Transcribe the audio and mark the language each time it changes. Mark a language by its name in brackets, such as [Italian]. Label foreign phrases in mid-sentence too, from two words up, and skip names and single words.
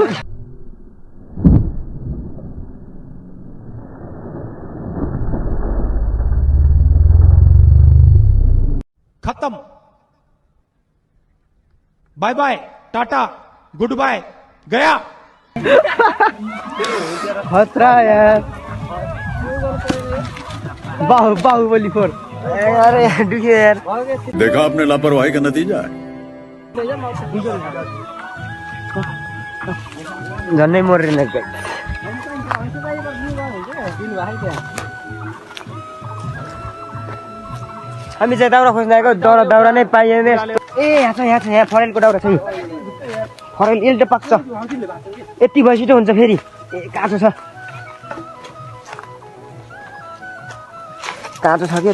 [Hindi] खत्म [English] bye bye tata good bye [Hindi] गया खतरा यार बाहुबली 4 [Nepali] अरे दुख्यो यार [Hindi] देखा आपने लापरवाही का नतीजा है। [Nepali] झन्डै मरेन हामी चाहिँ दाउरा खोज्न आएको दाउरा नै पाइएन ए यहाँ छ फरेलको दाउरा छ फरेल इल्टो पाक्छ यति भइसिटो हुन्छ फेरि ए काँचो छ के त